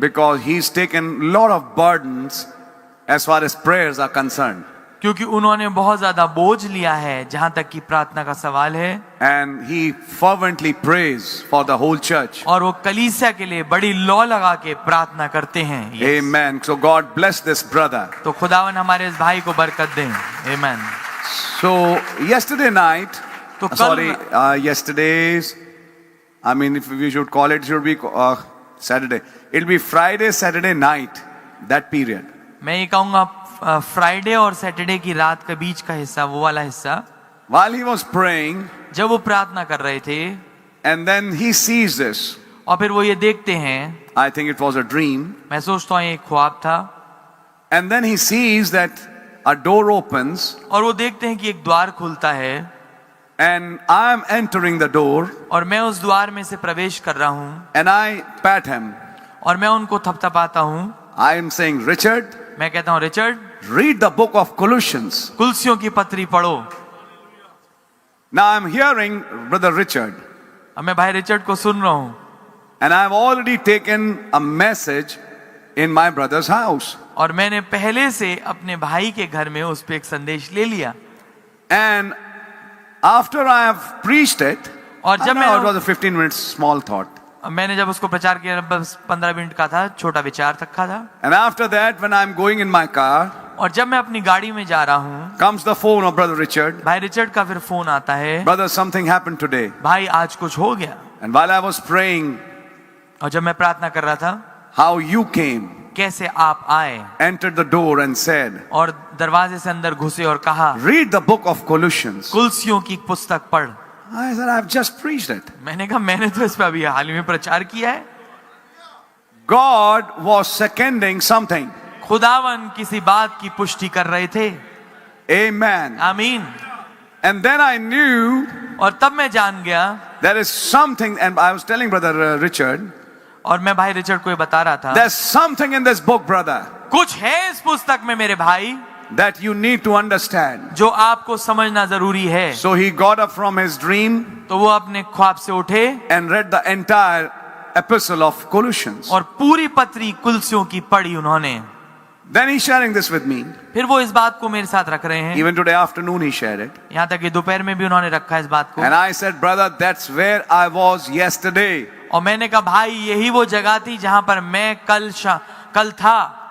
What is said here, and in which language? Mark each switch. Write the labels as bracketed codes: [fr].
[en] because he's taken a lot of burdens as far as prayers are concerned. [hi] क्योंकि उन्होंने बहुत ज्यादा बोझ लिया है जहां तक कि प्रार्थना का सवाल है। [en] And he fervently prays for the whole church. [hi] और वो कलीसिया के लिए बड़ी लौ लगा के प्रार्थना करते हैं। [en] Amen. So God bless this brother. [hi] तो खुदावन हमारे इस भाई को बरकत दें। [en] Amen. So yesterday night, [hi] तो कल [en] yesterday's, I mean, if we should call it, should be Saturday. It'll be Friday, Saturday night, that period. [hi] मैं ये कहूँगा फ्राइडे और सैटरडे की रात के बीच का हिस्सा, वो वाला हिस्सा, [en] While he was praying, [hi] जब वो प्रार्थना कर रहे थे [en] and then he sees this. [hi] और फिर वो ये देखते हैं, [en] I think it was a dream. [hi] मैं सोचता हूँ ये ख्वाब था, [en] And then he sees that a door opens [hi] और वो देखते हैं कि एक द्वार खुलता है [en] and I am entering the door [hi] और मैं उस द्वार में से प्रवेश कर रहा हूँ [en] and I pat him. [hi] और मैं उनको थपथपाता हूँ। [en] I am saying, Richard, [hi] मैं कहता हूँ Richard, [en] read the book of Colossians. [hi] कुलसियों की पत्री पढ़ो। [en] Now I'm hearing Brother Richard, [hi] अब मैं भाई रिचर्ड को सुन रहा हूँ [en] and I've already taken a message in my brother's house. [hi] और मैंने पहले से अपने भाई के घर में उस पे एक संदेश ले लिया। [en] And after I have preached it, [hi] और जब [en] it was [hi] मैं [en] a 15 minutes small thought. [hi] मैंने जब उसको प्रचार किया, बस 15 मिनट का था, छोटा विचार रखा था। [en] And after that, when I'm going in my car, [hi] और जब मैं अपनी गाड़ी में जा रहा हूँ, [en] comes the phone of Brother Richard. [hi] भाई रिचर्ड का फिर फोन आता है, [en] Brother, something happened today. [hi] भाई आज कुछ हो गया। [en] And while I was praying, [hi] और जब मैं प्रार्थना कर रहा था, [en] how you came, [hi] कैसे आप आए [en] entered the door and said, [hi] और दरवाजे से अंदर घुसे और कहा, [en] read the book of Colossians. [hi] कुलसियों की पुस्तक पढ़। [en] I said, I've just preached it. [hi] मैंने कहा मैंने तो इस पे अभी हाल ही में प्रचार किया है। [en] God was seconding something. [hi] खुदावन किसी बात की पुष्टि कर रहे थे। [en] Amen. [hi] आमीन। [en] And then I knew [hi] और तब मैं जान गया, [en] there is something, and I was telling Brother Richard, [hi] और मैं भाई रिचर्ड को ये बता रहा था, [en] there's something in this book, brother, [hi] कुछ है इस पुस्तक में मेरे भाई [en] that you need to understand. [hi] जो आपको समझना जरूरी है। [en] So he got up from his dream [hi] तो वो अपने ख्वाब से उठे [en] and read the entire epistle of Colossians. [hi] और पूरी पत्री कुलसियों की पढ़ी उन्होंने। [en] Then he's sharing this with me. [hi] फिर वो इस बात को मेरे साथ रख रहे हैं। [en] Even today afternoon he shared it. [hi] यहाँ तक कि दोपहर में भी उन्होंने रखा इस बात को। [en] And I said, brother, that's where I was yesterday. [hi] और मैंने कहा भाई यही वो जगह थी जहां पर मैं कल था,